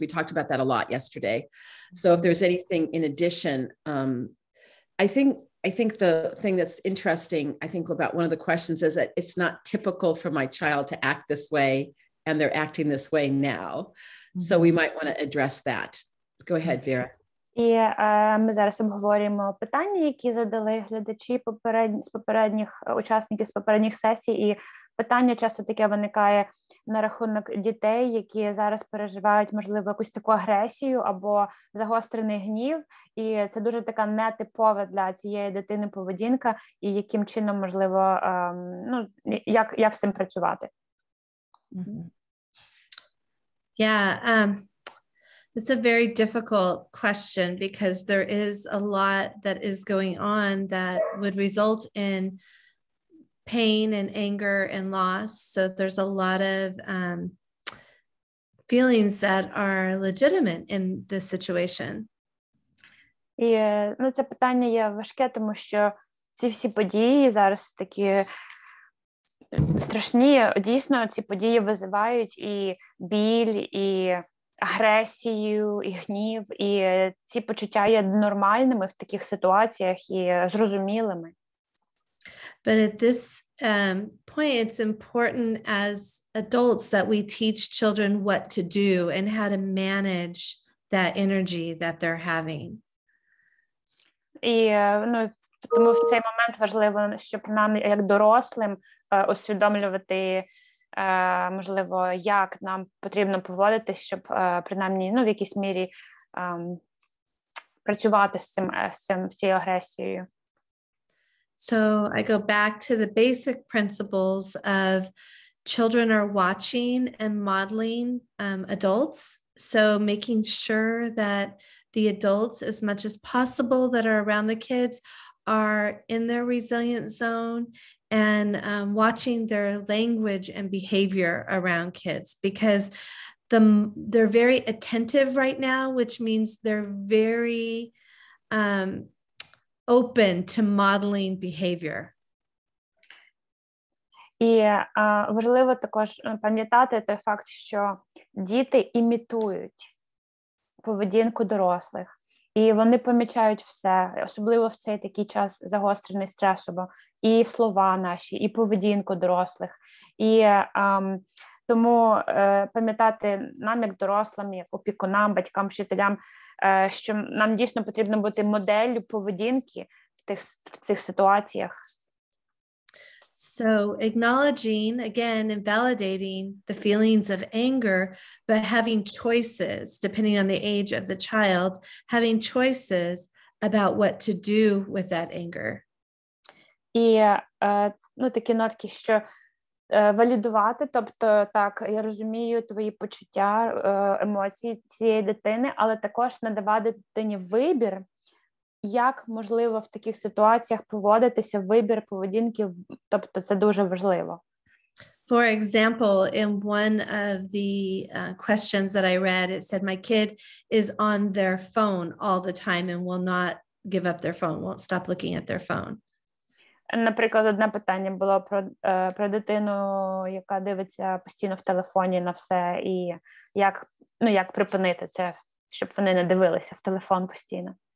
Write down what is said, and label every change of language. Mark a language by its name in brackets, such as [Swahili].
[English] We talked about that a lot yesterday. So if there's anything in addition, I think the thing that's interesting, I think about one of the questions is that it's not typical for my child to act this way, and they're acting this way now. So we might want to address that. Go ahead, Vera. [Ukrainian] І ми зараз обговорюємо питання, які задали глядачі з попередніх учасників з попередніх сесій, і питання часто таке виникає на рахунок дітей, які зараз переживають, можливо, якусь таку агресію або загострений гнів, і це дуже така нетипова для цієї дитини поведінка, і яким чином, можливо, як з цим працювати. [English] Yeah, it's a very difficult question because there is a lot that is going on that would result in pain and anger and loss. So there's a lot of feelings that are legitimate in this situation. [Ukrainian] І це питання є важке, тому що ці всі події зараз такі страшні. Дійсно, ці події визивають і біль, і агресію, і гнів, і ці почуття є нормальними в таких ситуаціях і зрозумілими. [English] But at this point, it's important as adults that we teach children what to do and how to manage that energy that they're having. [Ukrainian] І тому в цей момент важливо, щоб нам, як дорослим, усвідомлювати, можливо, як нам потрібно поводитись, щоб принаймні в якійсь мірі працювати з цією агресією? [English] So I go back to the basic principles of children are watching and modeling adults. So making sure that the adults, as much as possible, that are around the kids are in their resilient zone and watching their language and behavior around kids, because they're very attentive right now, which means they're very open to modeling behavior. [Ukrainian] І важливо також пам'ятати той факт, що діти імітують поведінку дорослих. І вони помічають все, особливо в цей такий час загострений стресово, і слова наші, і поведінку дорослих. І тому пам'ятати нам, як дорослим, як опікунам, батькам, вчителям, що нам дійсно потрібно бути моделлю поведінки в цих ситуаціях. [English] So acknowledging, again, and validating the feelings of anger, but having choices, depending on the age of the child, having choices about what to do with that anger. [Ukrainian] І такі нотки, що валідувати, тобто, так, я розумію твої почуття, емоції цієї дитини, але також надавати дитині вибір, як можливо в таких ситуаціях поводитися, вибір поведінки, тобто це дуже важливо. [English] For example, in one of the questions that I read, it said, my kid is on their phone all the time and will not give up their phone, won't stop looking at their phone. [Ukrainian] Наприклад, одне питання було про дитину, яка дивиться постійно в телефоні на все, і як припинити це, щоб вони не дивилися в телефон постійно.